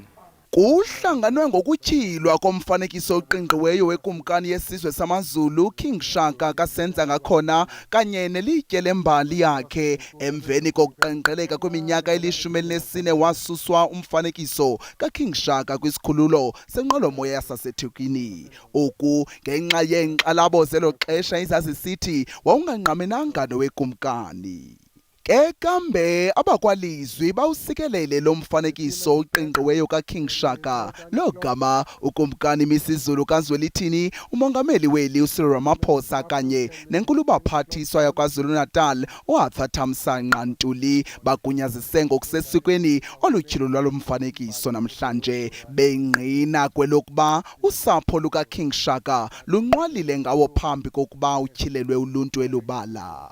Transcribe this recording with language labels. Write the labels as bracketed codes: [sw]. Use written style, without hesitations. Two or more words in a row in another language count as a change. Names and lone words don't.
[xh] Kuhlanganwe ngokutyhilwa komfanekiso oqingqiweyo wekumkani yesizwe samaZulu King Shaka kasenza ngakhona kanye nelitye lembali yakhe. Emveni kokuqenqgeleka kweminyaka eli-14 wasuswa umfanekiso kaKing Shaka kwisikhululo senqwelomoya yasaseThekwini. Oku ngenxa yeenkxalabo zelo xesha ezazisithi wawungangqamenanga nowekumkani. Ke kambe abakwalizwi bawusikelele lo mfanekiso oqingqiweyo kaKing Shaka lo gama ukumkani misizulu kaZwelithini umongameli weli uCyril Ramaphosa kanye nenkulubaphathiswa yakwaZulu-Natal uArthur Thamsanqa Ntuli bagunyazise ngokusesikweni olutyhilo lwalo mfanekiso namhlanje bengqina kwelokuba usapho lukaKing Shaka lunqwalile ngawo phambi kokuba utyhilelwe uluntu elubala.